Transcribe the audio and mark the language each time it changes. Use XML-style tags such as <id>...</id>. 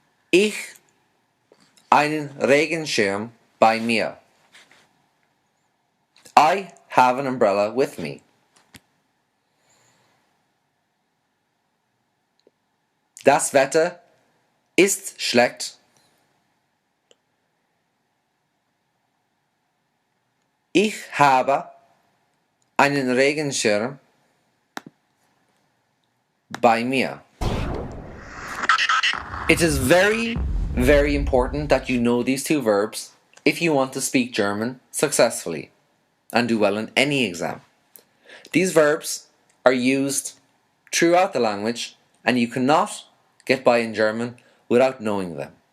<de>Ich einen Regenschirm bei mir.</de> <en>I have an umbrella with me.</en> <de>Das Wetter ist schlecht. Ich habe einen Regenschirm bei mir.</de> <en>It is very, very important that you know these two verbs if you want to speak German successfully and do well in any exam. These verbs are used throughout the language and you cannot get by in German without knowing them.</en>